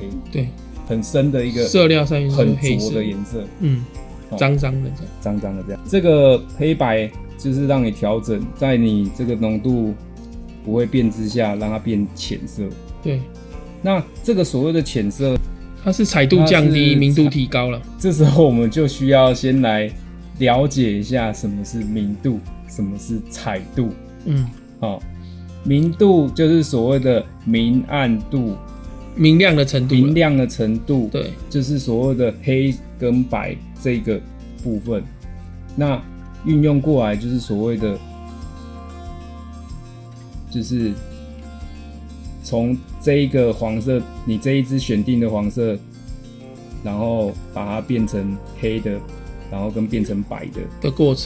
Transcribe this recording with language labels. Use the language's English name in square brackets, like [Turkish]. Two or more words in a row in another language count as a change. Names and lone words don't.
[Chinese] 對，很深的一個色料上面很濁的顏色。髒髒的這樣，髒髒的這樣。這個黑白就是讓你調整，在你這個濃度不會變之下，讓它變淺色。對，那這個所謂的淺色，它是彩度降低，明度提高了。這時候我們就需要先來了解一下什麼是明度，什麼是彩度。明度就是所謂的明暗度，明亮的程度，对，就是所謂的黑跟白這個部分。那運用過來就是所謂的，就是從這一個黃色，你這一支選定的黃色，然後把它變成黑的，然後跟變成白的過程。